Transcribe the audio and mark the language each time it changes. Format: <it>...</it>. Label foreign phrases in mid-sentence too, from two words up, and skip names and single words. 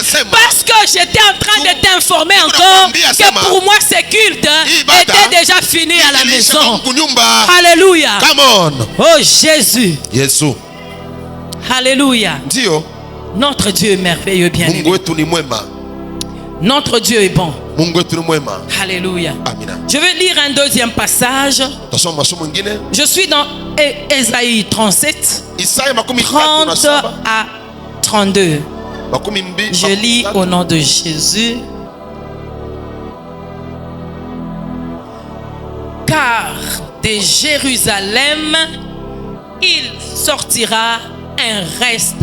<fr>Parce que j'étais en train de t'informer encore que pour moi ce culte était déjà fini à la maison. Alléluia. Oh Jésus. Alléluia. Notre Dieu est merveilleux, bien-aimé. Notre Dieu est bon.</fr> <sw>Mungu wetu ni mwema.</sw> <fr>Alléluia. Amina. Je vais lire un deuxième passage.</fr> <sw>Tasoma masomo mengine.</sw> <fr>Je suis dans Ésaïe 37, Isaya 30 à 32. Je lis au nom de Jésus. Car de Jérusalem, il sortira un reste.</fr>